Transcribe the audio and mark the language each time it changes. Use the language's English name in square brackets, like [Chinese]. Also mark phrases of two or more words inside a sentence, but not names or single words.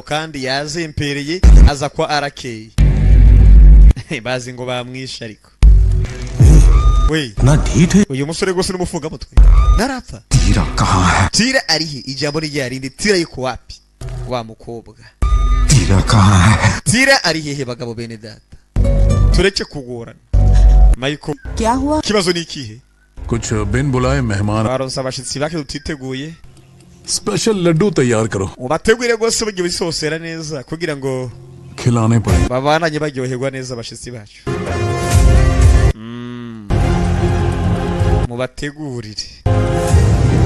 [Kinyarwanda] kandi yazempereye aza kwa arakeye bazi ngo bamwisha ariko we uyu musore gose n'umufunga mutwe narapfa tira arihe ijambo ryarindi tira yuko wapi wa mukobwa tira arihe bagabo bene data tureke kugorana Michael [Hindi] क्या हुआ [Kinyarwanda] kibazo ni ikihe [Hindi] कुछ बिन बुलाए मेहमान [Kinyarwanda] baronsa abashitsi bake tutiteguye [Hindi] स्पेशल लड्डू तैयार करो [Kinyarwanda] ubategure gose bagiye bisosera neza kugira ngo [Hindi] खिलाने पड़े [Kinyarwanda] babananye baryoherwa neza abashitsi bacu mubategurire